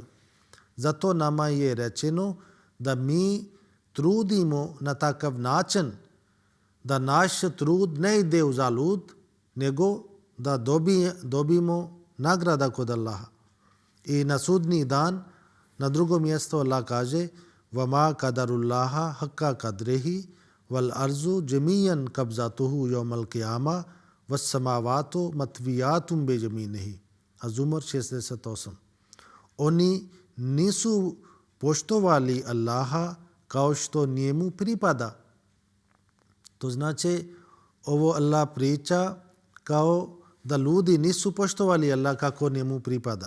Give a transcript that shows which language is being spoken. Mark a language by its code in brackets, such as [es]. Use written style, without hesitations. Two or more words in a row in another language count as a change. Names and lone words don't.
[bs] Zato nama je rečeno da mi trudimo na takav način da naš trud ne ide u zalud, nego da dobijemo nagrada kod Allaha. I na sudnji dan, na drugom mjestu Allah kaže [ar] وما قدروا الله حق قدره والأرض جميعا قبضته يوم القيامة والسماوات مطويات بيمينه. [bs] Az-Zumar 608. Oni nisu poštovali Allaha kao što njemu pripada. To znači ovo Allah priča kao da ljudi nisu poštovali Allah kako njemu pripada.